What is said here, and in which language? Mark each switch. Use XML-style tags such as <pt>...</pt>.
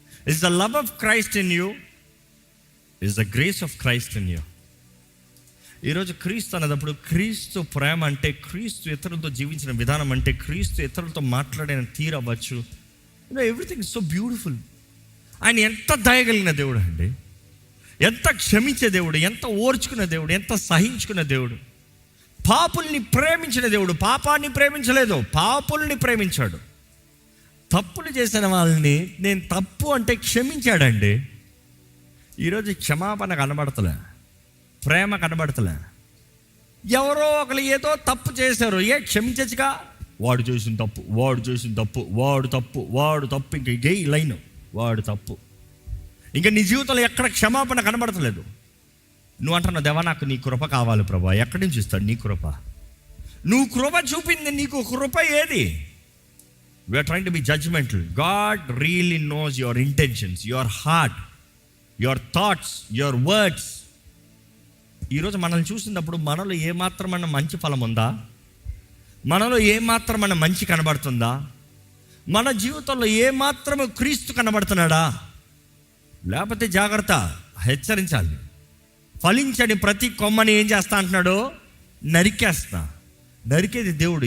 <en>Is the love of Christ in you? Is the grace of Christ in you?</en> <te>ఈరోజు క్రీస్తు అన్నప్పుడు, క్రీస్తు ప్రేమ అంటే, క్రీస్తు ఇతరులతో జీవించిన విధానం అంటే, క్రీస్తు ఇతరులతో మాట్లాడిన తీరు అవ్వచ్చు.</te> <en>Everything so beautiful.</en> <te>ఆయన ఎంత దయగలిగిన దేవుడు అండి, ఎంత క్షమించే దేవుడు, ఎంత ఓర్చుకున్న దేవుడు, ఎంత సహించుకున్న దేవుడు. పాపుల్ని ప్రేమించిన దేవుడు. పాపాన్ని ప్రేమించలేదు, పాపుల్ని ప్రేమించాడు. తప్పులు చేసిన వాళ్ళని నేను తప్పు అంటే క్షమించాడండి. ఈరోజు క్షమాపణ కనబడతలే, ప్రేమ కనబడతలే. ఎవరో ఒకరు ఏదో తప్పు చేశారు, క్షమించచ్చుగా. వాడు చేసిన తప్పు, వాడు తప్పు, ఇంక ఇదే లైన్, వాడు తప్పు. ఇంకా నీ జీవితంలో ఎక్కడ క్షమాపణ కనబడతలేదు. నువ్వు అంటున్నావు, దేవా నాకు నీ కృప కావాలి ప్రభా. ఎక్కడి నుంచి ఇస్తాడు నీ కృప? నువ్వు కృప చూపింది, నీకు కృప ఏది?</te> <en>We are trying to be judgmental. God really knows your intentions, your heart, your thoughts, your words.</en> <te>ఈరోజు మనల్ని చూసినప్పుడు మనలో ఏమాత్రమైన మంచి ఫలం ఉందా? మనలో ఏమాత్రమైన మంచి కనబడుతుందా? మన జీవితంలో ఏమాత్రము క్రీస్తు కనబడుతున్నాడా? లేకపోతే జాగ్రత్త, హెచ్చరించాలి. ఫలించని ప్రతి కొమ్మని ఏం చేస్తా అంటున్నాడు? నరికేస్తా. నరికేది దేవుడు.</te>